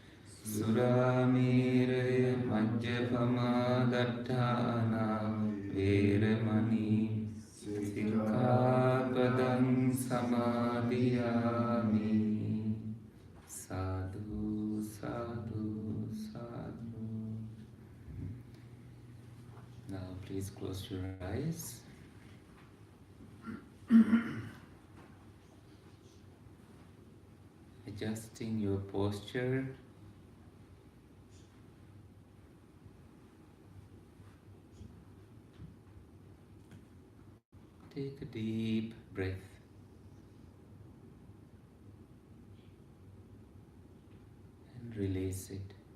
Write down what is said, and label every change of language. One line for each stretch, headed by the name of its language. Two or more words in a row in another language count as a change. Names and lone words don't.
Pali: Suramēraya majjapamā daṭṭhāna veramani sikkhapadang samadhiyami. Sadhu, sadhu, sadhu.
English: Now please close your eyes. Adjusting your posture. Take a deep breath and release it.